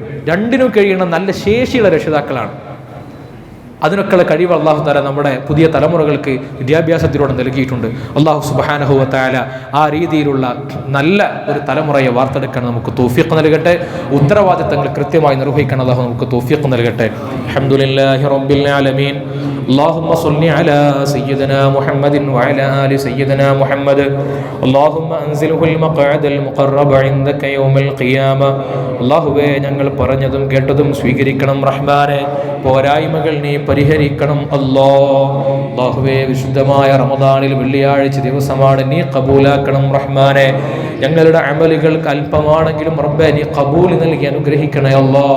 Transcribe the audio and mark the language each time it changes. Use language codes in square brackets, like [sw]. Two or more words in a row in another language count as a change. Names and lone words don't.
[ml] രണ്ടിനും കഴിയുന്ന നല്ല ശേഷിയുള്ള രക്ഷിതാക്കളാണ്. അതിനൊക്കെയുള്ള കഴിവ് [ar] الله تعالى [ml] നമ്മുടെ പുതിയ തലമുറകൾക്ക് വിദ്യാഭ്യാസത്തിലൂടെ നൽകിയിട്ടുണ്ട്. [ar] الله سبحانه وتعالى [ml] ആ രീതിയിലുള്ള നല്ല ഒരു തലമുറയെ വാർത്തെടുക്കാൻ നമുക്ക് തൗഫീഖ് നൽകട്ടെ. ഉത്തരവാദിത്തങ്ങൾ കൃത്യമായി നിർവഹിക്കാൻ അള്ളാഹു നമുക്ക് തൗഫീഖ് നൽകട്ടെ. [ar] الحمد لله رب العالمين. اللهم صل على سيدنا محمد وعلى آل سيدنا محمد. اللهم أنزله المقعد المقرب عندك يوم القيامة. [ml] അല്ലാഹുവേ, ഞങ്ങൾ പറഞ്ഞതും കേട്ടതും സ്വീകരിക്കണം റഹ്മാനെ. പോരായ്മകൾ നീ പരിഹരിക്കണം അല്ലാഹുവേ. വിശുദ്ധമായ റമദാനിൽ വെള്ളിയാഴ്ച ദിവസമാണ്, നീ കബൂലാക്കണം റഹ്മാനെ. ഞങ്ങളുടെ അമലുകൾക്ക് അല്പമാണെങ്കിലും റബ്ബേ നീ കബൂൽ നൽകി അനുഗ്രഹിക്കണേ അല്ലാഹ്.